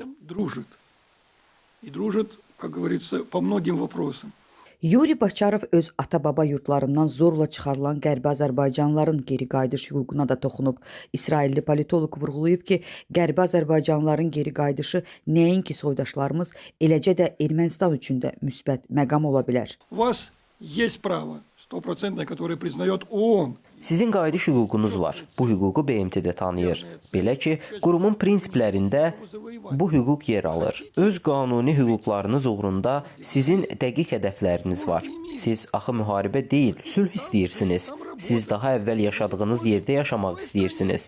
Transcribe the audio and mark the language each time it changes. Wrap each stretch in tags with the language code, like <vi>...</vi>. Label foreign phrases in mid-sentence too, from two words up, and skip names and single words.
<az>Yuri Baçarov öz ata-baba yurtlarından zorla çıxarılan Qərbi Azərbaycanlıların geri qayıdış hüququna da toxunub. İsrailli politoloq vurğulayıb ki, Qərbi Azərbaycanlıların geri qayıdışı nəinki soydaşlarımız, eləcə də Ermənistan üçün də müsbət məqam ola bilər.</az> <ru>Есть право, стопроцентное, которое признает ООН.</ru> <az>Sizin qayıdış hüququnuz var. Bu hüququ BMT-də tanıyır. Belə ki, qurumun prinsiplərində bu hüquq yer alır. Öz qanuni hüquqlarınız uğrunda sizin dəqiq hədəfləriniz var. Siz axı müharibə deyil, sülh istəyirsiniz. Siz daha əvvəl yaşadığınız yerdə yaşamaq istəyirsiniz.</az>